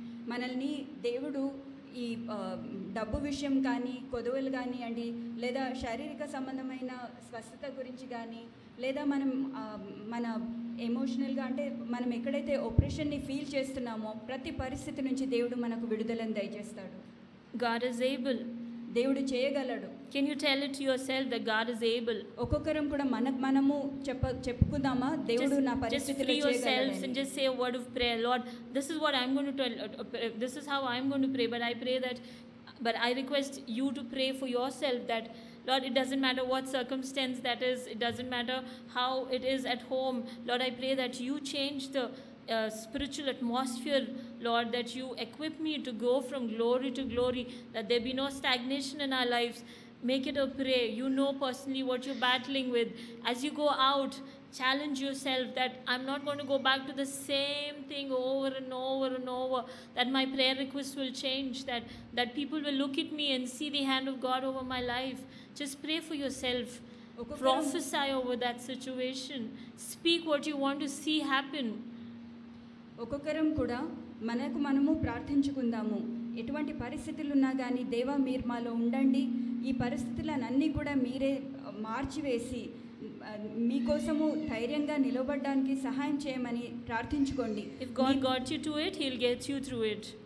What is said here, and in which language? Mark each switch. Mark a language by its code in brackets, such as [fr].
[te] మనల్ని దేవుడు ఈ డబ్బు విషయం కానీ, కొదవలు కానివ్వండి, లేదా శారీరక సంబంధమైన స్వస్థత గురించి కానీ, లేదా మనం మన ఎమోషనల్గా అంటే మనం ఎక్కడైతే ఆపరేషన్ని ఫీల్ చేస్తున్నామో ప్రతి పరిస్థితి నుంచి దేవుడు మనకు విడుదలను దయచేస్తాడు. [en] God is able. [te] దేవుడు చేయగలడు. [en] Can you tell it to yourself that God is able? [te] ఒక్కొక్కరం కూడా మనము చెప్పుకుందామా దేవుడు నా పరిస్థితిలో చేయగలడు. [en] Just free yourselves and just say a word of prayer. Lord, this is what I'm going to tell. This is how I'm going to pray. But I request you to pray for yourself that, Lord, it doesn't matter what circumstance that is. It doesn't matter how it is at home. Lord, I pray that you change the spiritual atmosphere, Lord, that you equip me to go from glory to glory, that there be no stagnation in our lives. Make it a prayer. You know personally what you're battling with. As you go out, challenge yourself that I'm not going to go back to the same thing over and over and over, that my prayer request will change, that people will look at me and see the hand of God over my life. Just pray for yourself. Prophesy over that situation. Speak what you want to see happen. [te] ఒక్కొక్కరం కూడా మనము ప్రార్థించుకుందాము. ఎటువంటి పరిస్థితులు ఉన్నా కానీ దేవా మీరు మాలో ఉండండి, ఈ పరిస్థితులన్నీ కూడా మీరే మార్చివేసి మీకోసము ధైర్యంగా నిలబడడానికి సహాయం చేయమని ప్రార్థించుకోండి. [en] If God got you to it, he'll get you through it.